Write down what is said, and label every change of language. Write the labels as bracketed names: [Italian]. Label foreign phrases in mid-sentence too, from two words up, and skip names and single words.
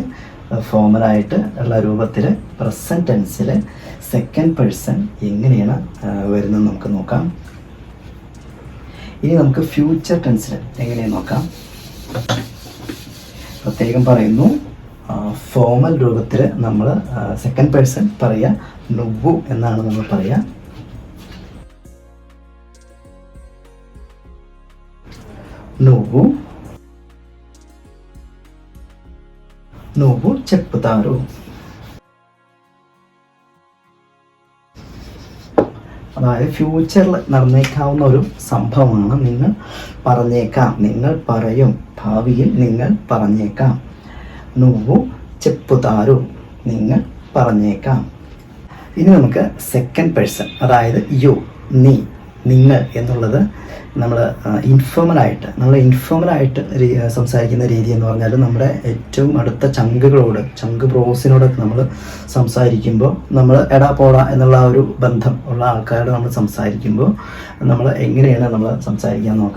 [Malayalam] ഫോമലായിട്ട് ഉള്ള രൂപത്തിൽ [English] present tense second person [Malayalam] എങ്ങനെയാണ് വരുന്നത് നമുക്ക് നോക്കാം. ഇനി നമുക്ക് [English] future tense [Malayalam] എങ്ങനെയാണ് നോക്കാം. പ്രത്യേകം പറയുന്നു, ഫോമൽ രൂപത്തിൽ നമ്മൾ [English] second person [Malayalam] പറയുക നുവ്വു എന്നാണ് നമ്മൾ പറയുക. [Telugu] నువ్వు నువ్వు చెప్తారు. [Malayalam] അതായത് ഫ്യൂച്ചറിൽ നടന്നേക്കാവുന്ന ഒരു സംഭവമാണ്. നിങ്ങൾ പറഞ്ഞേക്കാം, നിങ്ങൾ പറയും, ഭാവിയിൽ നിങ്ങൾ പറഞ്ഞേക്കാം. [Telugu] నువ్వు చెప్పుతారు, [Malayalam] നിങ്ങൾ പറഞ്ഞേക്കാം. ഇനി നമുക്ക് [English] second person, [Malayalam] അതായത് യു, നീ, നിങ്ങൾ എന്നുള്ളത് നമ്മൾ ഇൻഫോമലായിട്ട് സംസാരിക്കുന്ന രീതി എന്ന് പറഞ്ഞാൽ നമ്മുടെ ഏറ്റവും അടുത്ത ചങ്ക് ബ്രോസിനോടൊക്കെ നമ്മൾ സംസാരിക്കുമ്പോൾ നമ്മൾ എടാ പോടാ എന്നുള്ള ഒരു ബന്ധം ഉള്ള ആൾക്കാരോട് നമ്മൾ സംസാരിക്കുമ്പോൾ നമ്മൾ എങ്ങനെയാണ് നമ്മൾ സംസാരിക്കാൻ നോക്കാം.